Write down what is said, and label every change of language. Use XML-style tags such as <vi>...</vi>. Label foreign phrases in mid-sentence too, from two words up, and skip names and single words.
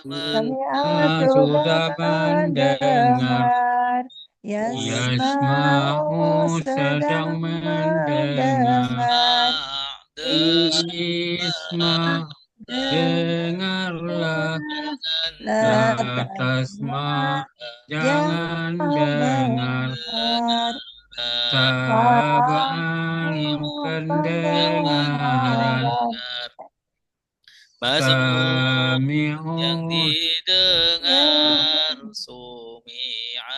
<id>Sudah mendengar. Yasma'u sedang mendengar. Isma dengarlah. La tasma jangan dengar. Tabaan pendengaran. Masmur yang Sami'u didengar, sumi'a</id>